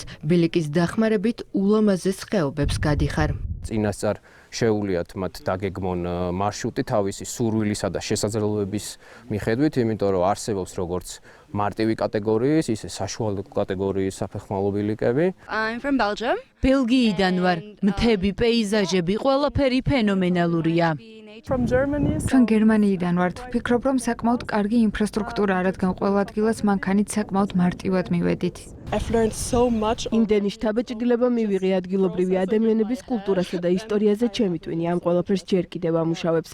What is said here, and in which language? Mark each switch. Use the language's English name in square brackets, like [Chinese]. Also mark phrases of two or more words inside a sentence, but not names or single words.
[Georgian] ბილიკის დახმარებით ულამაზეს ხეობებს გადიხარ. წინასწარ შეუულიათ მათ დაგეგმონ მარშრუტი თავისი სურვილისა და შესაძლებლობების მიხედვით, იმიტომ რომ არსებობს როგორც მარტივი კატეგორიის, ისე საშუალო კატეგორიის საფეხმავლო ბილიკები. [English] I'm from Belgium. [Georgian] ბელგიიდან ვარ. მთები, პეიზაჟები, ყველაფერი ფენომენალურია. ჩვენ გერმანიიდან ვართ. ვფიქრობ, რომ საკმაოდ კარგი ინფრასტრუქტურაა, რადგან ყველა ადგილას მანქანით საკმაოდ მარტივად მივედით. იმდენი შთაბეჭდილება მივიღე ადგილობრივი ადამიანების კულტურასა და ისტორიაზე ჩემი ტვინი ამ ყველაფერს ჯერ კიდევ ამუშავებს.